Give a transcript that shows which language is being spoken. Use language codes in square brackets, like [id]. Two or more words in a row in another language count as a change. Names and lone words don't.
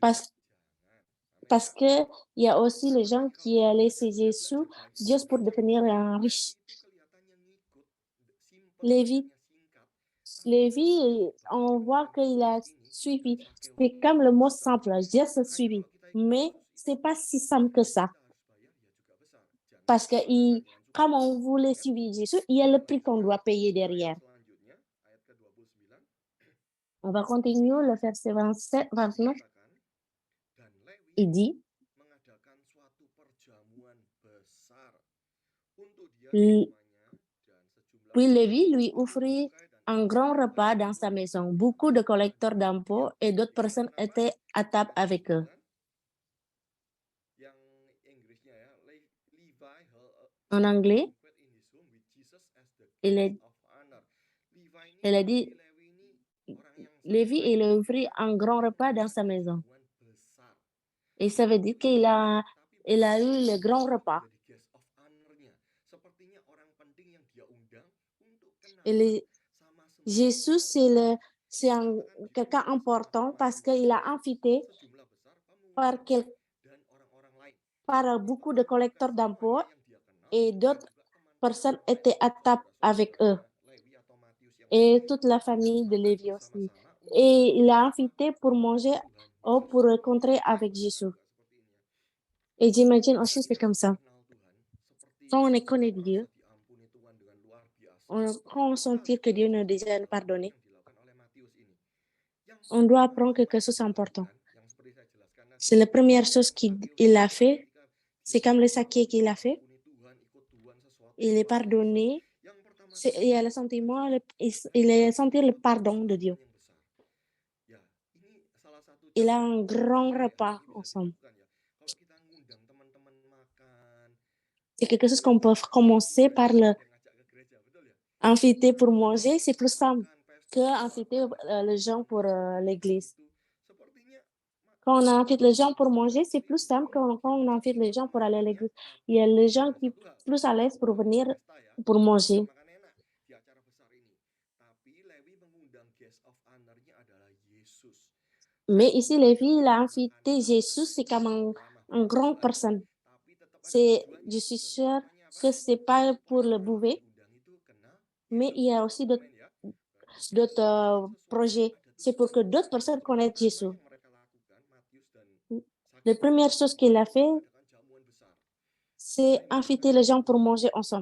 [fr] parce, [id] jangan. Amin [fr] parce [id] ya. [fr] que il y a aussi les gens [id] Makanya kalau [fr] qui [id] saya [fr] ont [id] baca, [fr] laissé [id] saya [fr] Jésus [id] belajar baik [fr] juste pour [id] baca [fr] devenir [id] ini. [fr] un [id] Lewi [fr] riche. [id] itu kelihatannya ngikut, simple, [fr] Lévi, [id] kelihatannya singkat. Tapi hasil [fr] Lévi, on [id] dibandingkan [fr] voit [id] dengan [fr] qu'il a [id] Zakheus ini, dan [fr] suivi. [id] Zakheus [fr] C'est [id] ini [fr] comme le mot [id] besar. [fr] simple, juste [id] Makanya [fr] suivi. [id] kalau kita ikut [fr] Mais [id] Yesus itu [fr] c'est pas si simple que [id] yang [fr] ça. [id] kita harus bayar ya juga besar. Jangan [fr] Parce que [id] sembarangan dengan [fr] comme [id] sukacita. [fr] on voulait [id] Ya. [fr] suivre Jésus, il y a [id] Kita [fr] le prix qu'on [id] bacakan [fr] doit payer [id] ayat [fr] derrière. [id] selanjutnya, ayat ke-29. [fr] On va continuer le verset 27, 29. [id] Dikatakan, dan Lewi [fr] Il dit, [id] mengadakan suatu perjamuan besar untuk dia [fr] L- [id] semuanya dan sejumlah [fr] puis [id] orang [fr] Lévi lui [id] memungut [fr] offrit [id] cukai dan [fr] un [id] ikut [fr] grand [id] dia. [fr] repas [id] Lewi [fr] dans sa [id] memungut [fr] maison. [id] cukai [fr] Beaucoup de [id] dan [fr] collecteurs [id] ikut dia. [fr] d'impôts et d'autres personnes [id] Dikatakan apa? [fr] étaient à table [id] Ayat [fr] avec eux. [id] 29. Yang Inggrisnya ya, [en] Levi held [fr] En [en] a [fr] anglais, [en] banquet in his home with Jesus as the [fr] il, [en] guest [fr] est, [en] of honor. [id] Levi ini, [fr] il a [id] si [fr] dit, [id] Lewi ini orang yang sangat [fr] Lévi, il [id] kaya, [fr] a offert [id] dia [fr] un grand repas dans sa [id] mengadakan [fr] maison. [id] jamuan besar. [fr] Et ça veut [id] Bukan [fr] dire [id] cuma besar, tapi [fr] il a eu [id] besar [fr] le grand [id] untuk [fr] repas. [id] menjadi [en] guest of honor- [id] nya. Sepertinya orang penting yang dia undang untuk [fr] Et [id] kenalan sama semua [fr] Jésus, [id] orang-orang. [fr] c'est [id] Dikatakan [fr] quelqu'un [id] diundang sama [fr] important [id] umat [fr] parce qu'il a [id] Israel [fr] invité [id] sejumlah besar pemungut [fr] par, [id] cukai dan orang-orang lain. [fr] par [id] Jadi [fr] beaucoup de [id] bukan [fr] collecteurs [id] semuanya [fr] d'impôts [id] yang dia kenal [fr] et [id] dan [fr] d'autres [id] juga teman-teman [fr] personnes [id] baik [fr] étaient à table avec eux. [id] saudara-saudaranya Lewi atau Matius yang lain [fr] Et toute la [id] diajak [fr] famille de [id] makan [fr] Lévi aussi. [id] bersama-sama untuk [fr] Et il a [id] bersama [fr] invité pour manger [id] mengenal Tuhan [fr] ou [id] Yesus. [fr] pour rencontrer [id] Saya [fr] avec [id] bayangkan [fr] Jésus. [id] juga seperti ini ya. [fr] Et j'imagine aussi c'est [id] Ketika [fr] comme [id] kita [fr] ça. [id] kenal Tuhan, seperti [fr] Quand on [id] kita [fr] connaît [id] merasa [fr] Dieu, [id] diampuni Tuhan dengan luar biasa, [fr] quand on [id] kita [fr] sentit [id] harus [fr] que Dieu [id] belajar [fr] nous a [id] satu [fr] déjà [id] hal [fr] pardonné, [id] yang dilakukan oleh Matius ini. Yang [fr] on doit [id] pertama [fr] apprendre [id] apa [fr] quelque [id] yang [fr] chose d'important. [id] dilakukan, yang seperti saya jelaskan tadi, [fr] C'est la première [id] seperti [fr] chose [id] yang Zakheus [fr] qu'il a [id] lakukan [fr] fait. [id] ketika [fr] C'est [id] dia [fr] comme le [id] kenal [fr] saké qu'il a fait. [id] diampuni Tuhan, ikut Tuhan, sesuatu [fr] Il [id] yang [fr] est [id] luar biasa. [fr] pardonné. [id] Yang pertama kali [fr] Il a le [id] dia [fr] sentiment, [id] baca, [fr] il [id] mereka [fr] a senti le [id] menyambut [fr] pardon de Dieu. [id] perjamuan yang besar. Ya, ini salah satu [fr] Il a [id] cara [fr] un [id] yang [fr] grand [id] apa ya, [fr] repas [id] ini bisa [fr] ensemble. [id] dilakukan ya. Kalau kita ngundang teman-teman makan, [fr] C'est quelque chose [id] itu yang [fr] qu'on peut [id] jelas [fr] commencer [id] mudah [fr] par le [id] daripada ngajak ke gereja, betul ya? [fr] inviter pour [id] Ngundang [fr] manger, c'est plus [id] teman-teman [fr] simple [id] makan, [fr] que [id] pesta [fr] inviter [id] keluarga, ngajak [fr] les [id] teman [fr] gens pour [id] keluarga makan [fr] l'église. [id] itu sepertinya [fr] Quand on invite les gens pour [id] Matius [fr] manger, c'est [id] ini [fr] plus simple que quand on [id] mengajak [fr] invite les [id] semua [fr] gens pour [id] orang [fr] aller à [id] lain ya, [fr] l'église. Il y [id] tapi [fr] a les gens [id] ada [fr] qui [id] satu hal, [fr] sont plus à l'aise pour [id] bukan [fr] venir [id] pesta ya, [fr] pour [id] bukan [fr] manger. [id] makan-makan enak di acara besar ini, tapi Lewi mengundang [en] guest of honor- [id] nya adalah Yesus. [fr] Mais [id] Saya [fr] ici, Lévi, il a [id] membayangkan [fr] invité [id] makanan [fr] Jésus, [id] besar [fr] c'est [id] itu [fr] comme [id] berapa lama? [fr] une grande personne. Je suis sûre que ce n'est pas pour le bouvet, mais il y a aussi d'autres projets. C'est pour que d'autres personnes connaissent Jésus. La première chose qu'il a fait, c'est inviter les gens pour manger ensemble.